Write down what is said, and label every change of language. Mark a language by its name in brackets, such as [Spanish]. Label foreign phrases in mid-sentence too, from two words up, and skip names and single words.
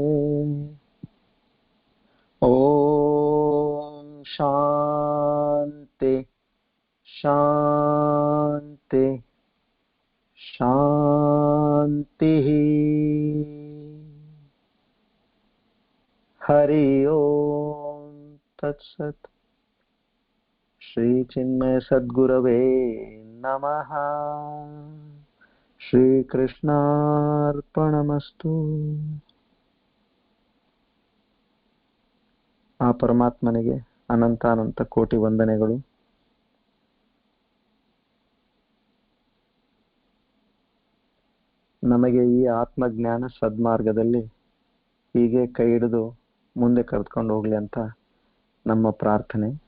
[Sanskrit] ಓಂ ಶಾಂತಿ ಶಾಂತಿ ಶಾಂತಿ. ಹರಿ ಓಂ ತತ್ಸತ್. ಶ್ರೀ ಚಿನ್ಮಯ ಸದ್ಗುರವೇ ನಮಃ. ಶ್ರೀಕೃಷ್ಣಾರ್ಪಣಮಸ್ತು. [Kannada] ಆ ಪರಮಾತ್ಮನಿಗೆ ಅನಂತ ಅನಂತ ಕೋಟಿ ವಂದನೆಗಳು. ನಮಗೆ ಈ ಆತ್ಮಜ್ಞಾನ ಸದ್ಮಾರ್ಗದಲ್ಲಿ ಹೀಗೆ ಕೈ ಹಿಡಿದು ಮುಂದೆ ಕರೆದುಕೊಂಡು ಹೋಗ್ಲಿ ಅಂತ ನಮ್ಮ ಪ್ರಾರ್ಥನೆ.